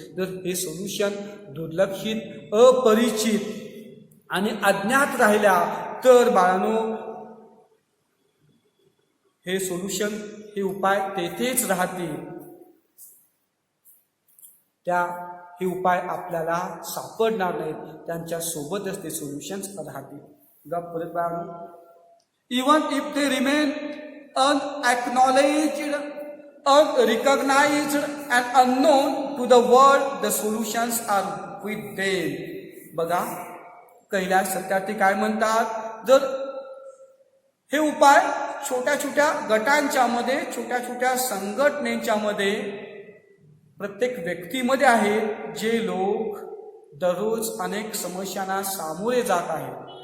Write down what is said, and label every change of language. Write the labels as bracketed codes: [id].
[mr] जर हे सोल्युशन दुर्लक्षित, अपरिचित आणि अज्ञात राहिल्या तर बाळांनो, हे सोल्युशन, हे उपाय तेथेच राहतील. हे उपाय आपल्याला सापडणार नाहीत, त्यांच्या सोबतच ते सोल्युशन्स राहतील. परत बाळांनो, [en] Even if they remain unacknowledged, unrecognized and unknown to the world, the solutions are with them. [mr] बघा, कैलास सत्यार्थी काय म्हणतात, जर हे उपाय छोट्या छोट्या गटांच्या मध्ये, छोट्या छोट्या संघटनेच्या मध्ये, प्रत्येक व्यक्तीमध्ये आहे, जे लोक दररोज अनेक समस्यांना सामोरे जात आहेत.